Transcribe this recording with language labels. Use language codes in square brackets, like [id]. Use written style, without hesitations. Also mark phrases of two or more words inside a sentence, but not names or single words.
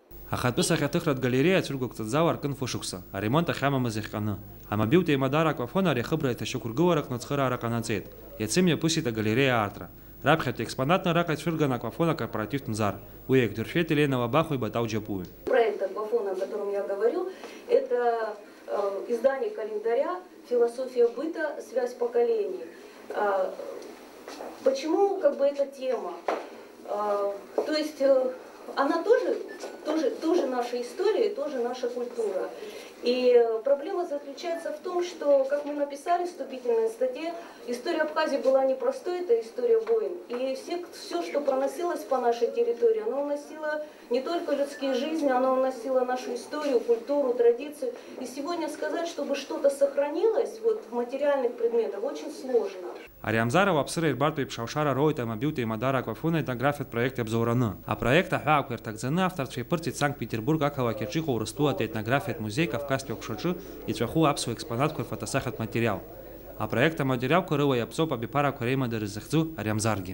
[ab] Ахатпыс ахьаҭыхратә галереиа ацәыргәыгәҵаӡа аркын фышықәса, аремонт ахьамамыз иахҟьаны. Амобилтә еимадара аквафон ари ахыбра иҭашьақәыргылараҟны ацхыраара ҟанаҵеит. Иацымҩаԥысит агалереиа аартра. Раԥхьатәи экспонатны араҟа ицәырган аквафон акорпоративтә мзар. Уи еиқәдыршәеит Елена Лабахо и Батау Џьапуи. [ru] Проект аквафона, о котором я говорю, это издание календаря «Философия быта. Связь поколений». Почему эта тема? То есть она тоже наша история, тоже наша культура. И проблема заключается в том, что, как мы написали в вступительной статье, история Абхазии была непростой, это история войн. И все, что проносилось по нашей территории, оно уносило не только людские жизни, оно уносило нашу историю, культуру, традицию. И сегодня сказать, чтобы что-то сохранилось в материальных предметах, очень сложно. [ab] Ариамзарова аԥсыра ирбартә еиԥш алшара роуит амобилтә еимадара аквафон аетнографиатә проект иабзоураны. Апроект аҳәаақәа ирҭагӡаны авторцәа иԥырҵит Санкт-Петербург ақалақь аҿы иҟоу Урыстәылатәи аетнографиатә музеи Кавказтәи аҟәшаҿы иҵәаху аԥсуа експонатқәа рфотосахьатә материал. Апроект аматериалқәа рыла иаԥҵоуп абиԥарақәа реимадара зыхьӡу Ариамзаргьы.